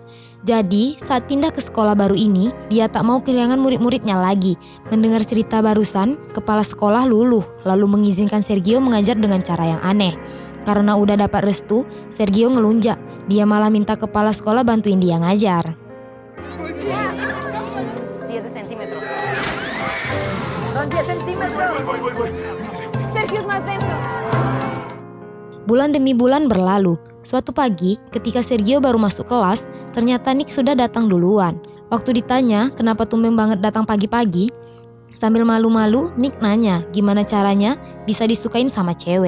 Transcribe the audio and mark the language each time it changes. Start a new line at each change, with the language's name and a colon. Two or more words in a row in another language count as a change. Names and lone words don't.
Indonesian: Jadi, saat pindah ke sekolah baru ini, dia tak mau kehilangan murid-muridnya lagi. Mendengar cerita barusan, kepala sekolah luluh, lalu mengizinkan Sergio mengajar dengan cara yang aneh. Karena udah dapat restu, Sergio ngelunjak. Dia malah minta kepala sekolah bantuin dia ngajar.
Spanish: 7 centímetros. Son 10 centímetros. Sergio, más lento.
Indonesian: Bulan demi bulan berlalu. Suatu pagi, ketika Sergio baru masuk kelas, ternyata Nick sudah datang duluan. Waktu ditanya kenapa tumben banget datang pagi-pagi, sambil malu-malu, Nick nanya gimana caranya bisa disukain sama cewek.